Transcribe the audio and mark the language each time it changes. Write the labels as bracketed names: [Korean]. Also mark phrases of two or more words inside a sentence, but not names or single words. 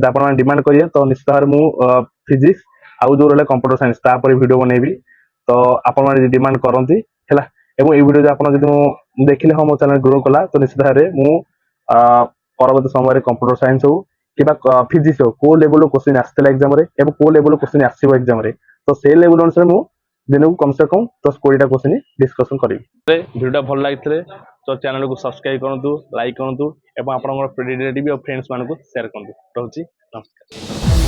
[Odia] ଆପଣମାନେ ଡିମାଣ୍ଡ କରିବେ ତ ନିଶ୍ଚିତ ଭାବରେ ମୁଁ ଫିଜିକ୍ସ ଆଉ ଯୋଉ ରହିଲା [English] computer science [Odia] ତାପରେ ଭିଡ଼ିଓ ବନେଇବି ତ ଆପଣମାନେ ଯଦି ଡିମାଣ୍ଡ କରନ୍ତି ହେଲା ଏବଂ ଏଇ ଭିଡ଼ିଓ ଯଦି ଆପଣ ଯଦି ମୁଁ ଦେଖିଲେ ହଁ ମୋ ଚ୍ୟାନେଲ ଗ୍ରୋ କଲା ତ ନିଶ୍ଚିତ ଭାବରେ ମୁଁ ପରବର୍ତ୍ତୀ ସମୟରେ [English] computer science [Odia] ହଉ କିମ୍ବା ଫିଜିକ୍ସ ହଉ କୋଉ ଲେଭେଲର କ୍ୱେଶ୍ଚିନ୍ ଆସିଥିଲା ଏକ୍ସାମରେ ଏବଂ କୋଉ ଲେଭେଲର କ୍ୱେଶ୍ଚିନ୍ ଆସିବ ଏକ୍ସାମରେ ତ ସେଇ ଲେଭେଲ ଅନୁସାରେ ମୁଁ ଦିନକୁ [Hindi] कम से कम [Odia] 10-20ଟା [English] question discussion [Odia] करिବି ଭିଡ଼ିଓଟା ଭଲ ଲାଗିଥିଲେ ତ ଚ୍ୟାନେଲକୁ ସବସ୍କ୍ରାଇବ କରନ୍ତୁ ଲାଇକ୍ କରନ୍ତୁ ଏବଂ ଆପଣଙ୍କର ରିଲେଟିଭ ଆଉ ଫ୍ରେଣ୍ଡସ୍ ମାନଙ୍କୁ ସେୟାର କରନ୍ତୁ ରହୁଛି ନମସ୍କାର।